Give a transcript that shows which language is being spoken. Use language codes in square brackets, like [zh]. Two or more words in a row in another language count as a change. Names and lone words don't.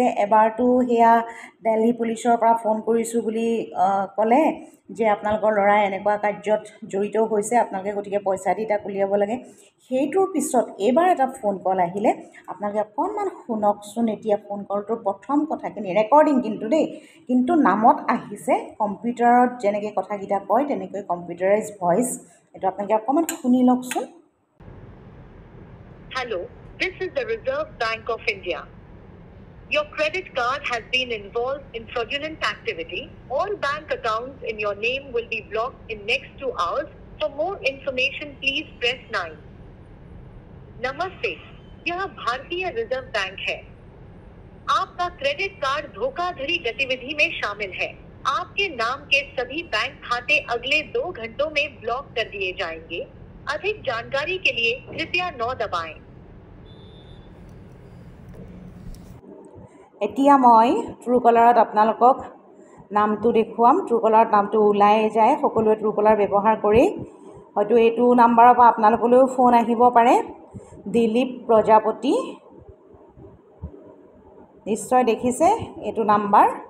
[as] এবাৰতো সেয়া দিল্লী পুলিচৰ পৰা ফোন কৰিছোঁ বুলি ক'লে যে আপোনালোকৰ ল'ৰা এনেকুৱা কাৰ্যত জড়িত হৈছে, আপোনালোকে গতিকে পইচা দি তাক উলিয়াব লাগে। সেইটোৰ পিছত এইবাৰ এটা ফোন কল আহিলে। আপোনালোকে অকণমান শুনকচোন। এতিয়া ফোন কলটোৰ প্ৰথম কথাখিনি ৰেকৰ্ডিং কিন্তু নামত আহিছে কম্পিউটাৰত যেনেকৈ কথাকেইটা কয় তেনেকৈ [en] computerize voice. [as] এইটো আপোনালোকে অকণমান শুনি লওকচোন। [en] Hello, this is the Reserve Bank of India. Your credit card has been involved in fraudulent activity. All bank accounts in your name will be blocked in next 2 hours. For more information, please press 9. [hi] नमस्ते, यह भारतीय रिजर्व बैंक है। आपका क्रेडिट कार्ड धोखाधड़ी गतिविधि में शामिल है। आपके नाम के सभी बैंक खाते अगले 2 घंटों में ब्लॉक कर दिए जाएंगे। अधिक जानकारी के लिए कृपया 9 दबाएं। [as] এতিয়া মই ট্ৰুকলাৰত আপোনালোকক নামটো দেখুৱাম। ট্ৰুকলাৰত নামটো ওলাই যায়। সকলোৱে ট্ৰুকলাৰ ব্যৱহাৰ কৰি হয়তো এইটো নাম্বাৰৰ পৰা আপোনালোকলৈও ফোন আহিব পাৰে। দিলীপ প্ৰজাপতি, নিশ্চয় দেখিছে এইটো নাম্বাৰ।